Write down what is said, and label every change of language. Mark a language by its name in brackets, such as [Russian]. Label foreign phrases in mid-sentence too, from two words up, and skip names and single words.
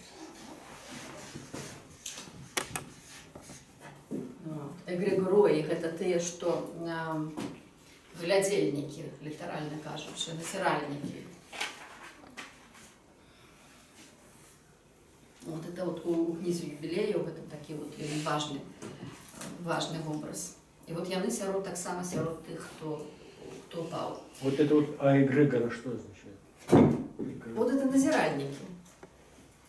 [Belarusian] Эгрегороі гэта тыя, што глядзельнікі, літаральна кажучы, назіральнікі. [Russian] Вот это вот [Belarusian] у кнізе Юбілеяў гэта такі вот важны вобраз. І вот яны таксама сярод тых, хто упаў. [Russian] Вот это вот эгрегора что означает? Вот это назіральнікі.